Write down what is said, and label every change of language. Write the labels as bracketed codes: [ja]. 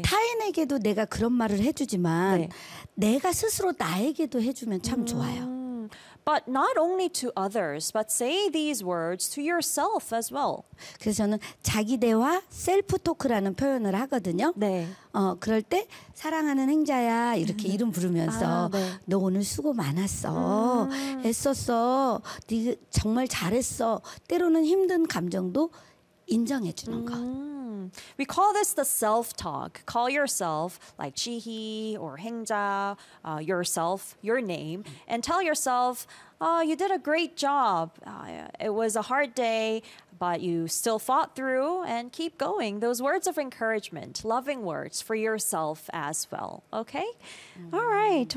[ko] 타인에게도 내가 그런 말을 해주지만 네. 내가 스스로 나에게도 해주면 참 좋아요. [en] But not only to others, but say these words to yourself as well. [ko] 그래서 저는 자기 대화, 셀프 토크라는 표현을 하거든요. 네. 그럴 때 사랑하는 행자야 이렇게 이름 부르면서 아, 네. 너 오늘 수고 많았어. 애썼어. 네 정말 잘했어. 때로는 힘든 감정도 인정해주는 것. [en] We call this the self-talk. Call yourself like Jihee or Hengja, yourself, your name, and tell yourself, oh, you did a great job. It was a hard day, but you still fought through and keep going. Those words of encouragement, loving words for yourself as well. Okay? Mm-hmm. All right.